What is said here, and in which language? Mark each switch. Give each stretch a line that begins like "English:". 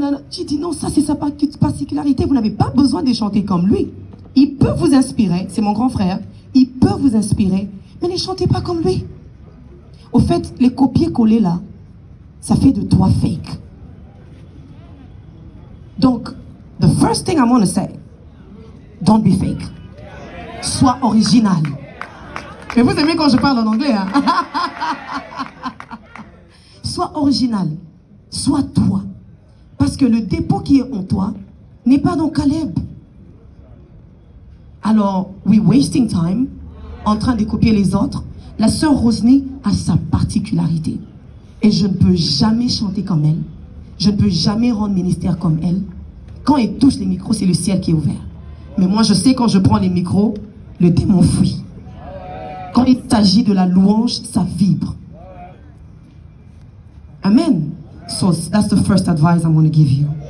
French: J'ai dit, non, ça c'est sa particularité. Vous n'avez pas besoin de chanter comme lui. Il peut vous inspirer, c'est mon grand frère. Il peut vous inspirer, mais ne chantez pas comme lui. Au fait, les copier-coller là, ça fait de toi fake.
English: Donc, the first thing I want to say, don't be fake.
French: Sois original. Mais vous aimez quand je parle en anglais, hein? Sois original. Sois toi. Parce que le dépôt qui est en toi n'est pas dans Caleb. Alors,
English: we're wasting time
French: en train de copier les autres. La sœur Rosny a sa particularité. Et je ne peux jamais chanter comme elle. Je ne peux jamais rendre ministère comme elle. Quand elle touche les micros, c'est le ciel qui est ouvert. Mais moi, je sais quand je prends les micros, le démon fuit. Quand il s'agit de la louange, ça vibre. Amen.
English: So that's the first advice I'm going to give you.